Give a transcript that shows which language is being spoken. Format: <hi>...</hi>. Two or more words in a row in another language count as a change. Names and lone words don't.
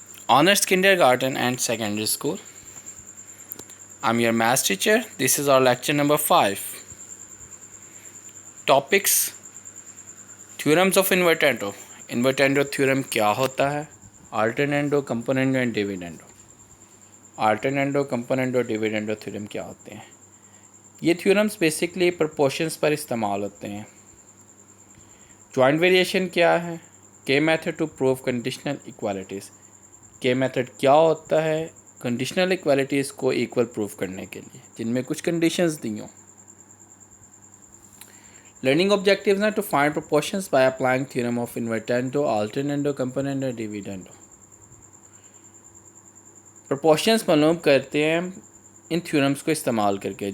<en>Honors Kindergarten and Secondary School. I'm your maths teacher. This is our lecture number 5. Topics: Theorems of Invertendo. Invertendo theorem</en> <ur>کیا ہوتا ہے?</ur> <en>Alternando, componendo and dividendo. Alternando, componendo, dividendo theorem</en> <ur>کیا ہوتے ہیں? یہ</ur> <en>theorems basically proportions</en> <ur>پر استعمال ہوتے ہیں.</ur> <en>Joint variation</en> <ur>کیا ہے?</ur> <en>K method to prove conditional equalities. K method</en> <ur>کیا ہوتا ہے?</ur> <en>conditional equalities</en> <ur>کو</ur> <en>equal proof</en> <ur>کرنے کے لیے جن میں کچھ کنڈیشنز دی ہوں.</ur> <en>learning objectives</en> <ur>ہیں</ur> <en>to find proportions by applying theorem of invertendo, alternando, componendo, dividendo.</en> <ur>پروپورشنز معلوم کرتے ہیں ان تھیورمز کو استعمال کر کے.</ur>